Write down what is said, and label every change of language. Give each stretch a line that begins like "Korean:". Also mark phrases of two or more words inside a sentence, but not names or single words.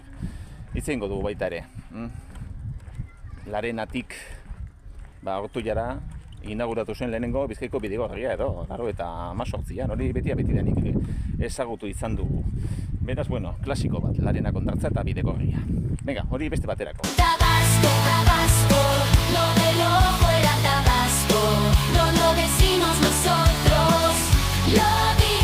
Basque: Itzengo dugu baita ere. Larenatik, Ortuiara, inauguratu zen lehenengo Bizkaiko bidegorria edo, 98an, hori beti-betidanik ezagutu izan dugu. Beraz, bueno, klasiko bat, Larena Hondartza eta bidegorria. Venga, hori beste baterako.
Spanish: Tabasco, Tabasco, lo del ojo era Tabasco, no lo decimos nosotros, lo